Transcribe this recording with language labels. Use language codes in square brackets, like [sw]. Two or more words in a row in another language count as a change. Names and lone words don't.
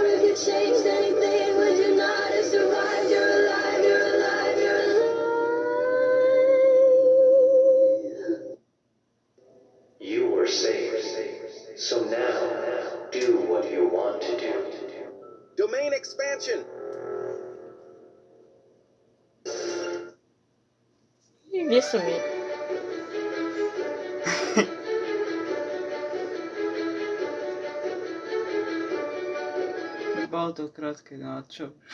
[en] If you changed anything, would you not have survived? You're alive, you're alive, you're alive. You were safe. So now, do what you want to do. Domain expansion. [sk] Kde som je? Bolo to krátke, no a čo?